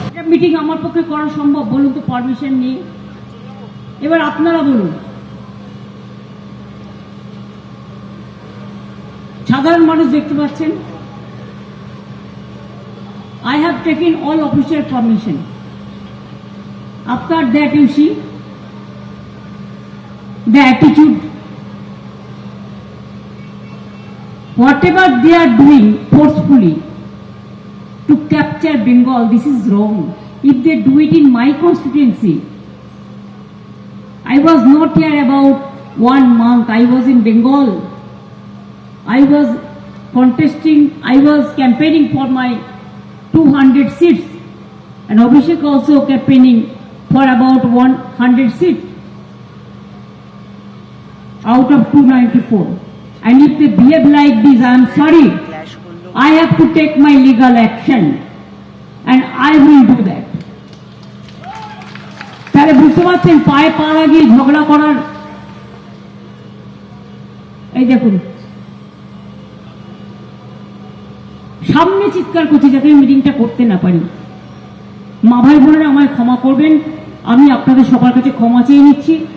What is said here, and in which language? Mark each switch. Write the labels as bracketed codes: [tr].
[bn] Meeting আমার পক্ষে করা সম্ভব? বলুন তো, পারমিশন নেই। এবার আপনারা বলুন, সাধারণ মানুষ দেখতে পাচ্ছেন। [en] I have taken all official permission. After that you see the attitude. Whatever they are doing forcefully to capture Bengal, this is wrong. If they do it in my constituency, I was not here about 1 month. I was in Bengal. I was contesting, I was campaigning for my 200 seats, and Abhishek also campaigning for about 100 seats out of 294. And if they behave like this, I am sorry. I have to take my legal action, and I will do that. [bn] তাহলে বুঝতে পারছেন, পায়ে পা লাগিয়ে ঝগড়া করার। এই দেখুন, সামনে চিৎকার করছি যাতে মিটিংটা করতে না পারি। মা ভাই বোনেরা আমায় ক্ষমা করবেন, আমি আপনাদের সবার কাছে ক্ষমা চেয়ে নিচ্ছি।